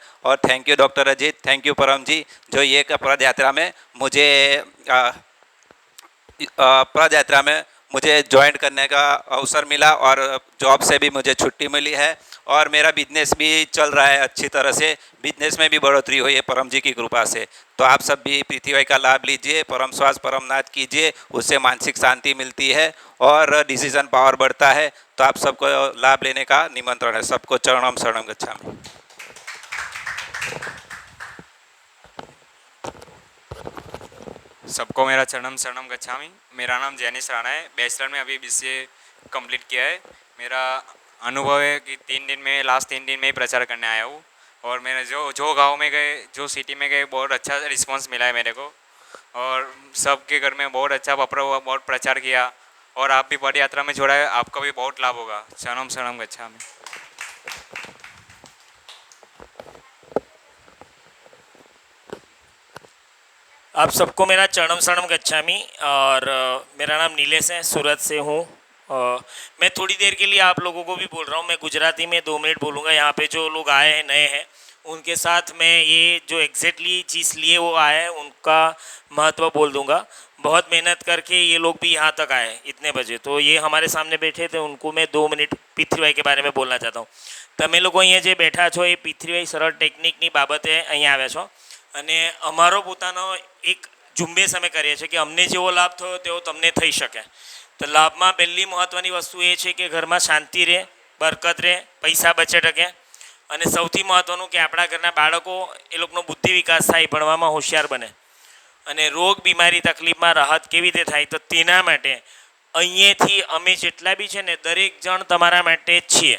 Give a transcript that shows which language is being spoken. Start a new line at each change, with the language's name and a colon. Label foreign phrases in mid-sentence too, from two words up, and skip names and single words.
Hindi: और
English: thank you
Hindi: डॉक्टर अजीत,
English: thank you
Hindi: परम जी, जो ये पद यात्रा में मुझे ज्वाइन करने का अवसर मिला और जॉब से भी मुझे छुट्टी मिली है और मेरा बिजनेस भी चल रहा है अच्छी तरह से। बिजनेस में भी बढ़ोतरी हुई है परम जी की कृपा से। तो आप सब भी P3Y का लाभ लीजिए, परम श्वास परम नाथ कीजिए, उससे मानसिक शांति मिलती है और
English: decision power
Hindi: बढ़ता है। तो आप सबको लाभ लेने का निमंत्रण है।
Sanskrit: सबको चरणम शरणम गच्छामि।
Hindi: सबको मेरा
Sanskrit: चरणम शरणम गच्छामि।
Hindi: मेरा नाम जैनिश राणा है। बैचलर में अभी BCA कंप्लीट किया है। मेरा अनुभव है कि लास्ट 3 दिन में ही प्रचार करने आया हूँ और मैंने जो गांव में गए, जो सिटी में गए, बहुत अच्छा रिस्पांस मिला है मेरे को और सबके घर में बहुत अच्छा बहुत प्रचार किया और आप भी पद यात्रा में जोड़ा है, आपका भी बहुत लाभ होगा।
Sanskrit: चरणम शरणम गच्छामि।
Hindi: आप सबको मेरा
Sanskrit: चरणम शरणम गच्छामि।
Hindi: और मेरा नाम नीलेश है, सूरत से हूँ। मैं थोड़ी देर के लिए आप लोगों को भी बोल रहा हूँ, मैं गुजराती में 2 मिनट बोलूँगा। यहाँ पे जो लोग आए हैं, नए हैं, उनके साथ मैं ये जो एग्जैक्टली चीज़ लिए वो आए हैं उनका महत्व बोल दूँगा। बहुत मेहनत करके ये लोग भी यहाँ तक आए इतने बजे, तो ये हमारे सामने बैठे थे, उनको मैं 2 मिनट P3Y के बारे में बोलना चाहता हूँ।
Gujarati: તમે લોકો અહીંયા જે બેઠા છો એ P3Y સરળ ટેકનિકની બાબતે અહીંયા આવ્યા છો અને અમારો પોતાનો એક ઝુંબેશ અમે કરીએ છીએ કે અમને જેવો લાભ થયો તેવો તમને થઈ શકે। તો લાભમાં પહેલી મહત્ત્વની વસ્તુ એ છે કે ઘરમાં શાંતિ રહે, બરકત રહે, પૈસા બચે ટકે અને સૌથી મહત્ત્વનું કે આપણા ઘરના બાળકો એ લોકોનો બુદ્ધિ વિકાસ થાય, ભણવામાં હોશિયાર બને અને રોગ બીમારી તકલીફમાં રાહત કેવી રીતે થાય તો તેના માટે અહીંયાથી અમે જેટલા બી છે ને દરેક જણ તમારા માટે જ છીએ।